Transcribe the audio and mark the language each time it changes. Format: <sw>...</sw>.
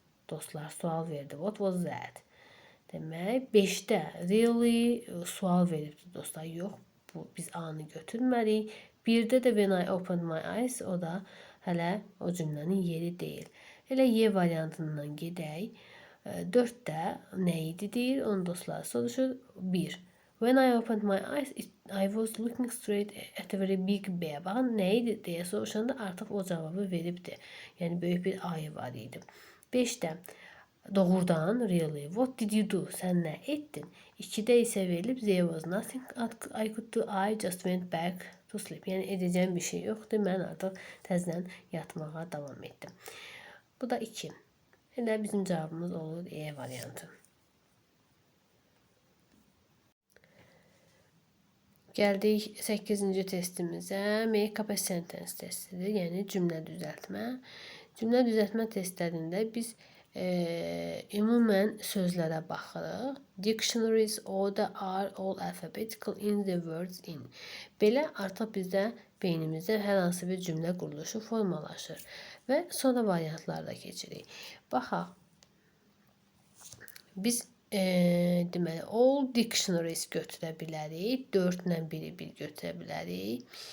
<az>Dostlar sual verdi.</az> <en>What was that?</en> <az>Demək, 5-də really sual veribdi dostlar. Yox, bu biz A-nı götürmərik. 1-də də</az> <en>when I opened my eyes,</en> <az>o da hələ o cümlənin yeri deyil. Elə Y variantından gedək. 4-də nə idi deyir? Onu dostlar soruşur. 1.</az> <en>When I opened my eyes, I was looking straight at a very big bear.</en> <az>Baxın, nə idi deyə soruşanda artıq o cavabı veribdi. Yəni, böyük bir ayı var idi. 5-də doğrudan,</az> <en>really, what did you do?</en> <az>Sən nə etdin? 2-də isə verilib,</az> <en>there was nothing I could do, I just went back to sleep.</en> <az>Yəni, edəcəyim bir şey yoxdur, mən artıq təzdən yatmağa davam etdim. Bu da 2. Elə bizim cavabımız olur E variantı. Gəldik 8-ci testimizə.</az> <en>Make up a sentence</en> <az>testidir. Yəni cümlə düzəltmə. Cümlə düzəltmə testlərində biz ümumən sözlərə baxırıq.</az> <en>Dictionaries order are all alphabetical in the words in.</en> <az>Belə artıq bizdə beynimizdə hər hansı bir cümlə quruluşu formalaşır və sonra variantlarda keçirik. Baxaq. Biz deməli all dictionaries götürə bilərik. 4-lə biri bir götürə bilərik.</az>